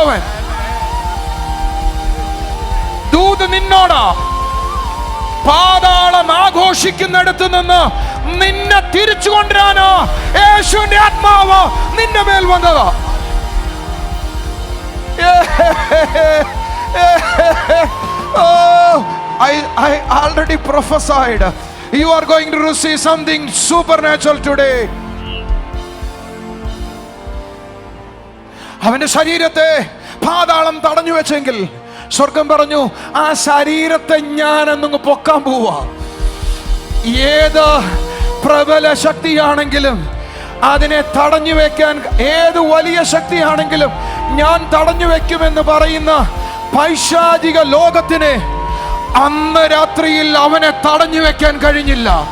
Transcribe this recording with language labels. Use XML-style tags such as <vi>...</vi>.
<ml>അവൻ ദൂത് നിന്നോടാ, പാതാളം ആഘോഷിക്കുന്നിടത്ത് നിന്ന് നിന്നെ തിരിച്ചു കൊണ്ടുവരാനോ യേശുവിന്റെ ആത്മാവ് നിന്റെ മേൽ വന്നതാ.</ml> <en>Oh, I already prophesied. You are going to receive something supernatural today.</en> <ml>അവന്റെ ശരീരത്തെ പാതാളം തടഞ്ഞു വെച്ചെങ്കിൽ സ്വർഗം പറഞ്ഞു, ആ ശരീരത്തെ ഞാൻ എന്നങ്ങ് പൊക്കാൻ പോവാ. ഏത് പ്രബല ശക്തിയാണെങ്കിലും അതിനെ തടഞ്ഞു വെക്കാൻ, ഏത് വലിയ ശക്തിയാണെങ്കിലും ഞാൻ തടഞ്ഞു വെക്കുമെന്ന് പറയുന്ന പൈശാചിക ലോകത്തിന് അന്ന് രാത്രിയിൽ അവനെ തടഞ്ഞു വെക്കാൻ കഴിഞ്ഞില്ല.</ml>